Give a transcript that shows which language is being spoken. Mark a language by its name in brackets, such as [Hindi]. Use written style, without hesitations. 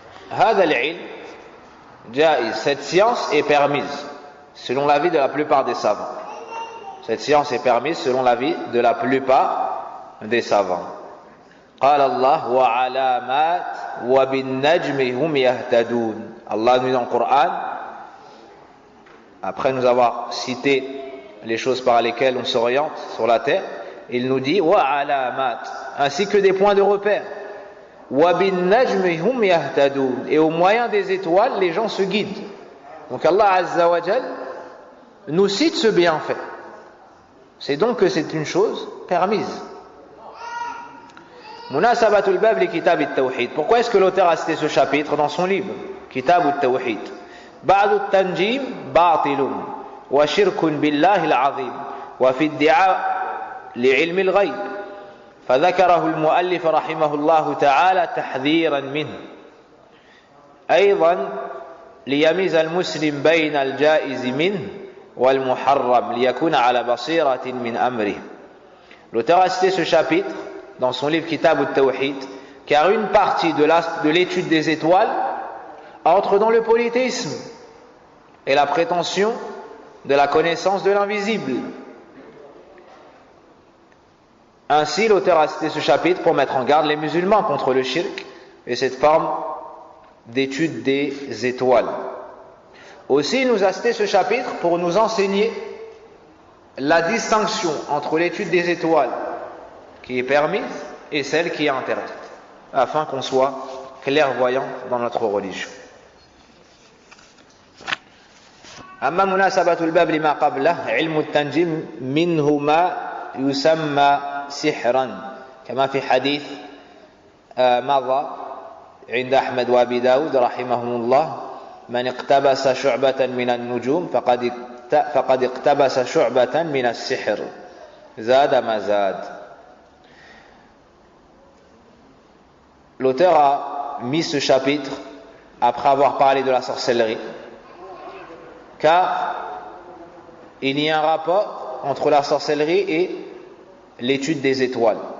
[Arabic] هذا العلم جائز. [French] Cette science est permise selon l'avis de la plupart des savants. Cette science est permise selon l'avis de la plupart des savants. [Arabic] قال الله وعلامات وبالنجم هم يهتدون. [French] Allah nous dit dans le Coran, après nous avoir cité les choses par lesquelles on s'oriente sur la terre, il nous dit وعلامات, ainsi que des points de repère. [Arabic] وبالنجم هم يهتدون. [French] Et au moyen des étoiles, les gens se guident. Donc Allah Azza wa Jal nous cite ce bienfait. C'est donc que c'est une chose permise. [Arabic] Munasabatul bab li kitab at-tawhid. [French] Pourquoi est-ce que l'auteur a cité ce chapitre dans son livre Kitab at-tawhid? [Arabic] Ba'd at-tanjim batilun wa shirkun billahi al-azim wa fi ad-di'a li'ilm al-ghayb. فذكره المؤلف رحمه الله تعالى تحذيرا منه. أيضا ليميز المسلم بين الجائز منه والمحرم ليكون على بصيرة من أمره. [French] L'auteur a cité ce chapitre dans son livre Kitab at-Tawhid, car une partie de l'étude des étoiles entre dans le polythéisme et la prétention de la connaissance de l'invisible. Ainsi, l'auteur a cité ce chapitre pour mettre en garde les musulmans contre le shirk et cette forme d'étude des étoiles. Aussi, il nous a cité ce chapitre pour nous enseigner la distinction entre l'étude des étoiles qui est permise et celle qui est interdite, afin qu'on soit clairvoyant dans notre religion. [Arabic] أما مناسبة الباب لما قبله علم التنجيم منه ما يسمى سحرا كما في حديث مضى عند أحمد وأبي داود رحمهم الله من اقتبس شعبة من النجوم فقد اقتبس شعبة من السحر زاد ما زاد. [French] L'auteur a mis ce chapitre après avoir parlé de la sorcellerie, car il y a un rapport entre la sorcellerie et l'étude des étoiles.